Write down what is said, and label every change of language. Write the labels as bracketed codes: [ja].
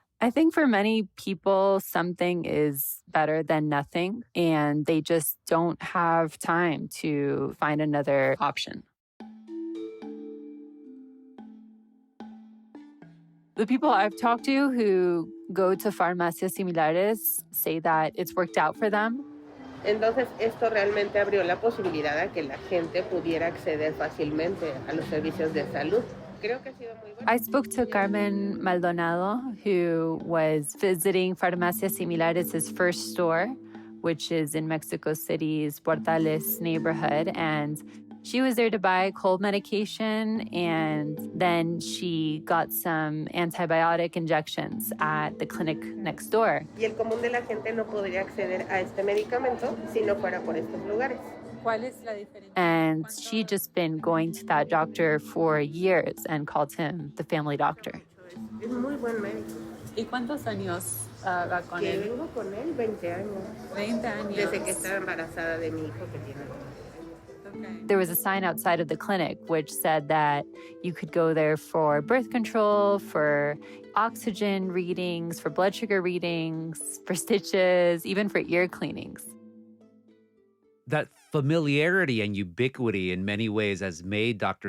[en] I think for many people, something is better than nothing, and they just don't have time to find another option. The people I've talked to who go to Farmacias Similares say that it's worked out for them. [es] Entonces, esto realmente abrió la posibilidad a que la gente pudiera acceder fácilmente a los servicios de salud. [en] I spoke to Carmen Maldonado, who was visiting Farmacias Similares' first store, which is in Mexico City's Portales neighborhood. And she was there to buy cold medication, and then she got some antibiotic injections at the clinic next door. [es] Y el común de la gente no podría acceder a este medicamento si no fuera por estos lugares. [en] And she'd just been going to that doctor for years and called him the family doctor. [es] Es muy buen médico. ¿Y cuántos años va con Que él? vengo con él 20 años. 20 años. Desde que estaba embarazada de mi hijo que tiene. [en] There was a sign outside of the clinic which said that you could go there for birth control, for oxygen readings, for blood sugar readings, for stitches, even for ear cleanings. That familiarity and ubiquity in many ways has made Dr.